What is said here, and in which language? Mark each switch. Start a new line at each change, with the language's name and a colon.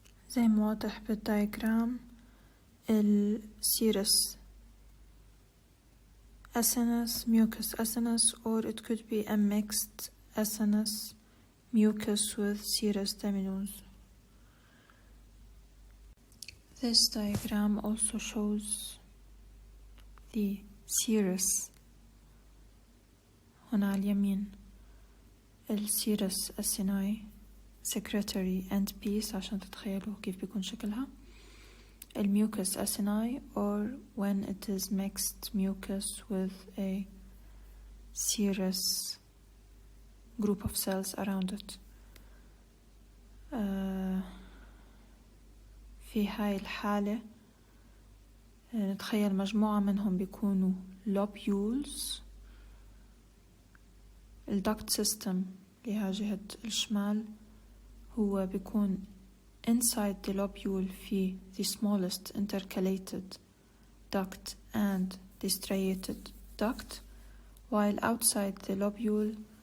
Arabic: زي ما واضح بالدايجرام
English: السيرس acinus, mucus acinus, or it could be a mixed acinus mucus with serous diminuens. This diagram also shows the serous.
Arabic: هنا على اليمين السيرس acini secretory end piece عشان تتخيلوا كيف بيكون شكلها.
English: الميوكس acini, or when it is mixed mucus with a serous group of cells around it.
Arabic: في هاي الحالة نتخيل مجموعة منهم بيكونوا lobules.
English: الduct system
Arabic: لها جهة الشمال هو بيكون
English: inside the lobule في the smallest intercalated duct and the striated duct, while outside the lobule